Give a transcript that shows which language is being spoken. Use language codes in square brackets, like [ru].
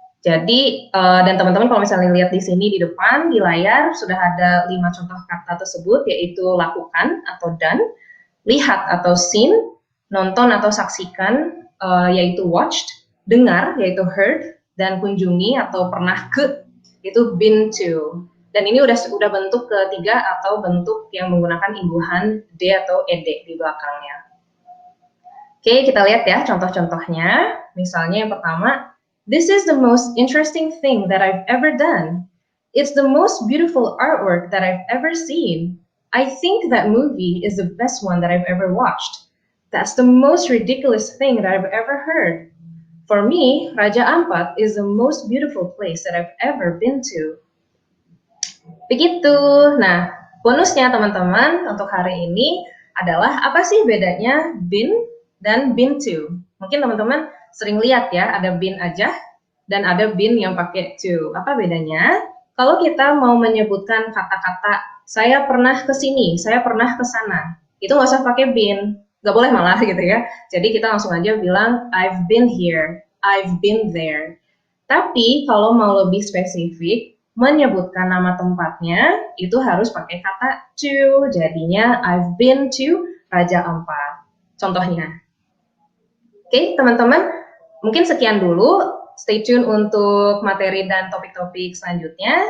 [id] Jadi, dan teman-teman kalau misalnya lihat di sini di depan, di layar, sudah ada 5 contoh kata tersebut, yaitu lakukan atau done, lihat atau seen, nonton atau saksikan, yaitu watched, dengar, yaitu heard, dan kunjungi atau pernah ke, itu been to. Dan ini udah bentuk ketiga atau bentuk yang menggunakan imbuhan D atau ED di belakangnya. Oke, kita lihat ya contoh-contohnya. Misalnya yang pertama, [en] This is the most interesting thing that I've ever done. It's the most beautiful artwork that I've ever seen. I think that movie is the best one that I've ever watched. That's the most ridiculous thing that I've ever heard. For me, Raja Ampat is the most beautiful place that I've ever been to. [id] Begitu. Nah, bonusnya teman-teman untuk hari ini adalah apa sih bedanya been dan been to? Mungkin teman-teman sering lihat ya, ada been aja dan ada been yang pakai to. Apa bedanya? Kalau kita mau menyebutkan kata-kata saya pernah ke sini, saya pernah ke sana, itu nggak usah pakai been, nggak boleh malah gitu ya. Jadi kita langsung aja bilang [en] I've been here, I've been there. [id] Tapi kalau mau lebih spesifik, menyebutkan nama tempatnya itu harus pakai kata to. Jadinya [en] I've been to Raja Ampat. [id] Contohnya. Oke, teman-teman, mungkin sekian dulu. [en] Stay tune [id] untuk materi dan topik-topik selanjutnya.